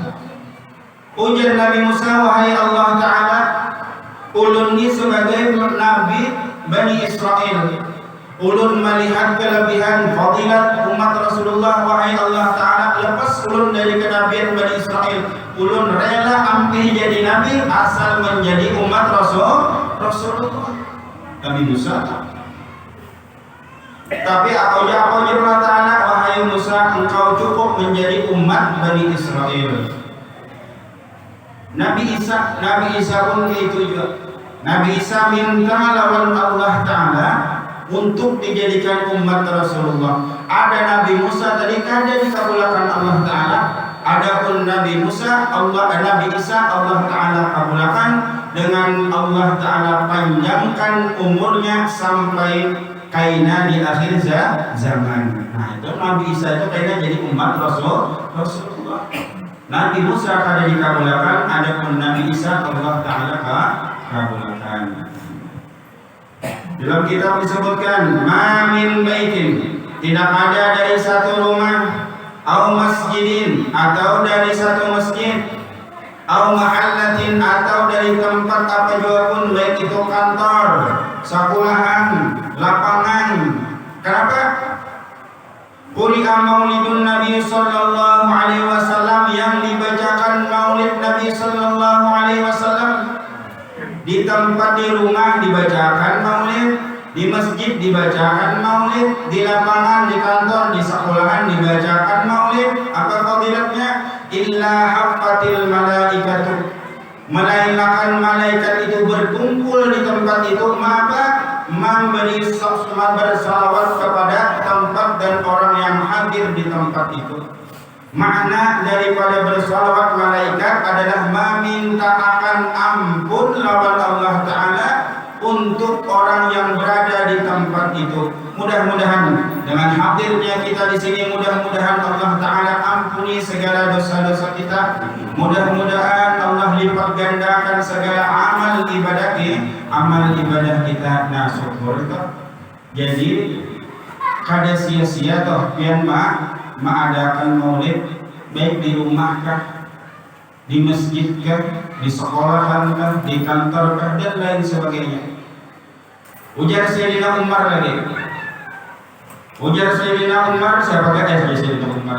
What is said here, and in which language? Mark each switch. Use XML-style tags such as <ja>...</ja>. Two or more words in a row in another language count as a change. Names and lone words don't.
<bjn>Ujar Nabi Musa, wahai Allah Ta'ala, ulun ini sebagai nabi Bani Israel, ulun melihat kelebihan fadilat umat Rasulullah, wahai Allah Ta'ala, lepas ulun dari kenabian Bani Israel, ulun rela ampih jadi nabi asal menjadi umat Rasulullah. Nabi Musa.</bjn> <id>Tapi apa Allah Ta'ala, wahai Musa, engkau cukup menjadi umat Bani Israel. Nabi Isa pun itu juga. Nabi Isa minta lawan Allah Ta'ala untuk dijadikan umat Rasulullah.</id> <bjn>Ada Nabi Musa tadi kada dikabulkan Allah Ta'ala. Adapun Nabi Isa Allah Ta'ala kabulkan dengan Allah Ta'ala panjangkan umurnya sampai kaina di akhir zaman. Nah itu Nabi Isa itu kaina jadi umat Rasulullah. Nabi Musa kada dikabulkan, adapun Nabi Isa Allah Ta'ala kabulkan.</bjn> <id>Dalam kitab disebutkan,</id> <ar>ما من بيت,</ar> <id>tidak ada dari satu rumah,</id> <ar>أو مسجد,</ar> <id>atau dari satu masjid,</id> <ar>أو محلة,</ar> <id>atau dari tempat apa jua pun, baik itu kantor, sekolahan, lapangan. Kenapa?</id> <ar>قرئ مولد النبي صلى الله عليه وسلم,</ar> <id>yang dibacakan maulid Nabi</id> <ar>صلى الله عليه وسلم.</ar> <id>Di tempat di rumah dibacakan maulid, di masjid dibacakan maulid, di lapangan, di kantor, di sekolahan dibacakan maulid. Apa fadilatnya?</id> <ar>إلا حفت الملائكة,</ar> <id>melainkan malaikat itu berkumpul di tempat itu, maka memberi bersalawat kepada tempat dan orang yang hadir di tempat itu. Makna daripada bersalawat malaikat adalah meminta akan ampun lawan Allah Ta'ala untuk orang yang berada di tempat itu. Mudah-mudahan dengan hadirnya kita di sini, mudah-mudahan Allah Ta'ala ampuni ampuni segala dosa-dosa kita. Mudah-mudahan Allah lipat gandakan segala amal ibadah kita. Nah, syukur itu.</id> <bjn>Jadi kada sia-sia toh pian mengadakan maulid baik di rumah kah, di masjid kah, di sekolahan kah, di kantor kah, dan lain sebagainya. Ujar Sayyidina Umar lagi. Ujar Sayyidina Umar, siapa kata Sayyidina Umar?</bjn>